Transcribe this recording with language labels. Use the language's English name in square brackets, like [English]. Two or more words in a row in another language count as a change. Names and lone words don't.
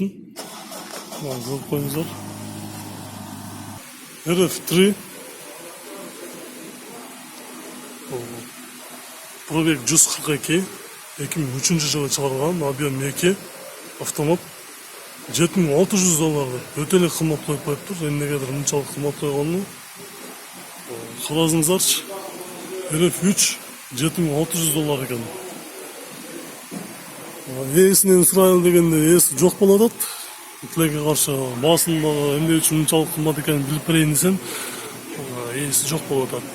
[Kyrgyz] Көріп қойыңыздар. RF3 пробег 142 2003 жылы шығарылған объем 2 автомат $7600 өте эле кымбат коюп коюптур. Эмнегедир мынчалык кымбат койгонун карасыңыздарчы. RF3 $7600 экен. Эсинен сурайлы дегенде эси жок болуп атат. Тилекке каршы баасында эмне үчүн мынчалык кымбат экенин билип берейин десем, эси жок болуп атат.